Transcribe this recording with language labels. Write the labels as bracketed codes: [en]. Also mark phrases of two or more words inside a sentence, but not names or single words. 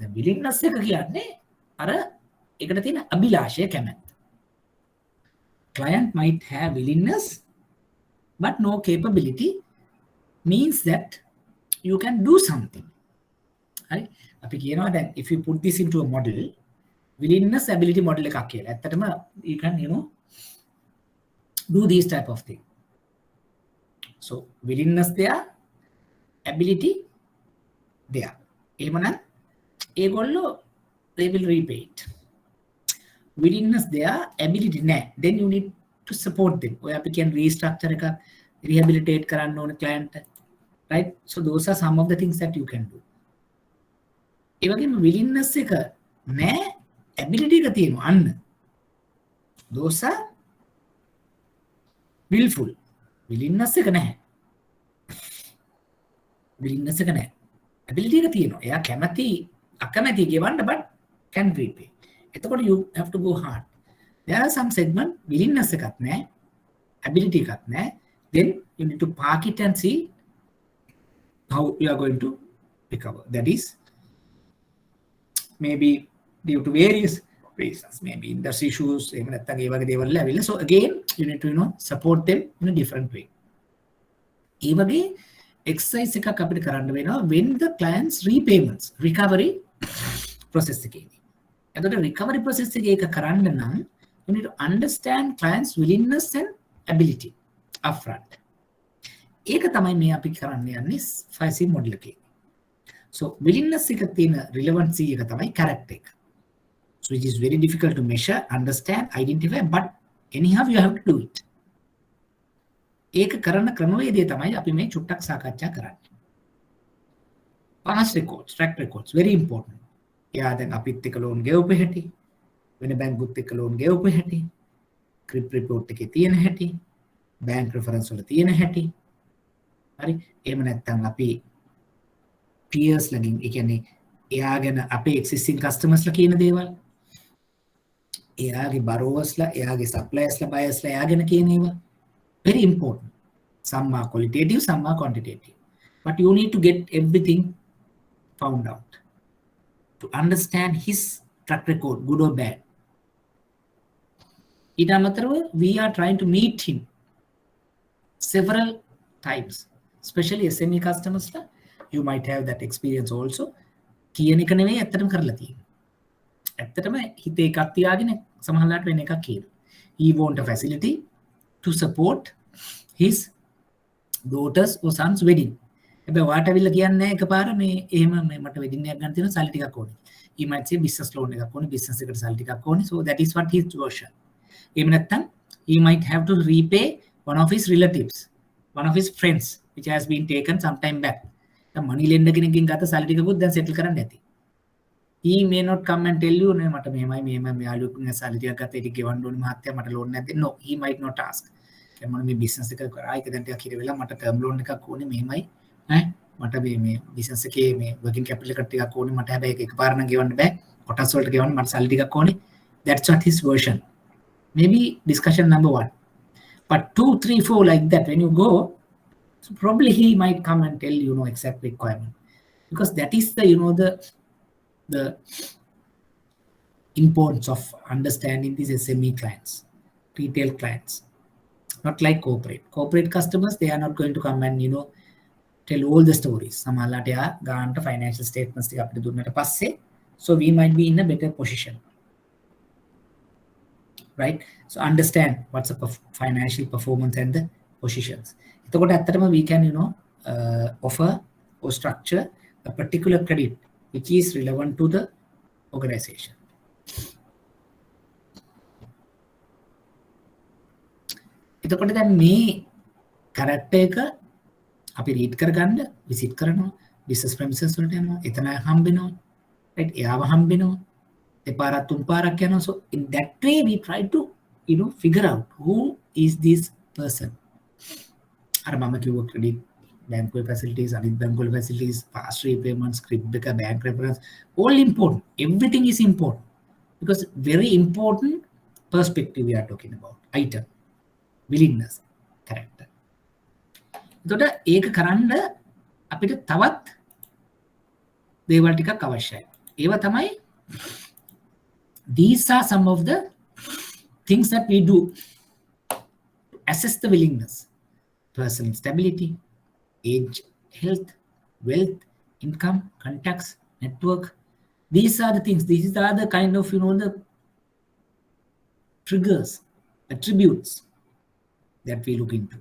[si] දැන් willingness එක කියන්නේ අර ඒකට තියෙන අභිලාෂය කැමැත්ත. [en] Client might have willingness but no capability means that you can do something. Right? [si] අපි කියනවා දැන් [en] if you put this into a model, willingness ability model [si] එකක් කියලා. [en] ඇත්තටම you can do these type of thing. So willingness there, ability there. [si] එහෙමනම් ඒගොල්ලෝ [en] they will repay it. Willingness there, ability නැහැ. Then you need to support them. [si] ඔය අපි කියන restructure එක rehabilitate කරන්න ඕන [en] client. Right? So those are some of the things that you can do. [si] ඒ වගේම willingness එක නැහැ, ability එක තියෙනවා අන්න. [en] Those are willful. [si] willingness එක නැහැ. willingness එක නැහැ. ability එක තියෙනවා. එයා කැමති අකමැති ගෙවන්න [en] but can repay. එතකොට you have to go hard. There are some segment willingness [si] එකක් නැහැ, [en] ability [si] එකක් නැහැ. [en] Then you need to park it and see how you are going to recover. That is maybe due to various reasons, maybe industry issues, so again you need to support them in a different way. [si] ඒ වගේ exercise එකක් අපිට කරන්න වෙනවා [en] when the clients repayments recovery process [si] එකේදී. [en] එතකොට recovery process [si] එකේ එක කරන්න නම් [en] you need to understand clients willingness and ability upfront. [si] ඒක තමයි මේ අපි කරන්න යන්නේ 5C model එකේ. So willingness එක තියෙන relevancy එක තමයි character එක. [en] So it is very difficult to measure, understand, identify, but anyhow you have to do it. [si] ඒක කරන ක්‍රමවේදය තමයි අපි මේ චුට්ටක් සාකච්ඡා කරන්නේ. [en] Past records, track records, very important. [si] එයා දැන් අපිත් එක්ක loan ගෙවපු හැටි, වෙන බැංකුත් එක්ක loan ගෙවපු හැටි, [en] CRIP report [si] එකේ තියෙන හැටි, [en] bank reference [si] වල තියෙන හැටි. හරි? එහෙම නැත්නම් අපි peers ලගින් ඒ කියන්නේ එයා ගැන අපේ existing customers ලා කියන දේවල්, එයාගේ borrowers ලා, එයාගේ suppliers ලා, buyers ලා එයා ගැන කියන ඒවා [en] very important. Some are qualitative, some are quantitative. But you need to get everything found out to understand his track record, good or bad. [si] ඊට අමතරව [en] we are trying to meet him several times, especially SME customers ලා. You might have that experience also. [si] කියන එක නෙවෙයි ඇත්තටම කරලා තියෙන්නේ. ඇත්තටම හිතේ එකක් තියාගෙන සමහරවිට වෙන එකක් කියනවා. [en] He want a facility to support his daughter's or son's wedding. [si] හැබැයි වාට අවිල්ල කියන්නේ එකපාර මේ එහෙම මට wedding එකක් ගන්න තියෙනවා සල්ලි ටිකක් ඕනේ. [en] He might say business loan [si] එකක් ඕනේ, business එකට සල්ලි ටිකක් ඕනේ. [en] So that is what his version. [si] එහෙම නැත්නම් [en] he might have to repay one of his relatives, one of his friends which has been taken some time back. The money lender [si] කෙනකින් ගත්ත සල්ලි ටිකකුත් දැන් settle කරන්න ඇති. He may not come and tell you නේ මට මෙහෙමයි මෙයාළුවෙකුගෙන් සල්ලි ටිකක් ගත්තා ඒක ගෙවන්න ඕනේ මහත්තයා මට loan නැද්ද? [en] No, he might not ask. [si] දැන් මම මේ business එක කරා ඒක දැන් ටිකක් හිර වෙලා මට [en] term loan [si] එකක් ඕනේ මෙහෙමයි ඈ මට මේ business එකේ මේ [en] working capital [si] එකක් ටිකක් ඕනේ මට හැබැයි ඒක එකපාර නම් ගෙවන්න බෑ කොටස් වලට ගෙවන්න මට සල්ලි ටිකක් ඕනේ. [en] That's what his version. Maybe discussion number 1. But 2, 3, 4 like that when you go, so probably he might come and tell exact requirement, because that is the the importance of understanding these SME clients, retail clients, not like corporate customers. They are not going to come and tell all the stories. [si] සමලට ය ගන්ට [en] financial statements [si] ටික අපිට දුන්නට පස්සේ, [en] so we might be in a better position, right? So understand what's the financial performance and the positions. එතකොට ඇත්තටම we can offer or structure a particular credit which is relevant to the organization. [si] එතකොට දැන් මේ character එක අපි read කරගන්න visit කරනවා, [en] business premises [si] වලට යනවා, එතන හම්බෙනවා, right? එයාව හම්බෙනවා, දෙපාරක් තුන් පාරක් යනවා. [en] So in that way we try to figure out who is this person. [si] අර මම කිව්ව [en] credit bank facilities, අනිත් bank facilities, fast repayments, CRIP එක, bank reference, all important. Everything is important because very important perspective we are talking about. Item, willingness, character. [si] එතකොට ඒක කරන්න අපිට තවත් දේවල් ටිකක් අවශ්‍යයි. ඒවා තමයි, [en] these are some of the things that we do to assess the willingness: personal stability, age, health, wealth, income, contacts, network. These are the things, these are the kind of, the triggers, attributes that we look into.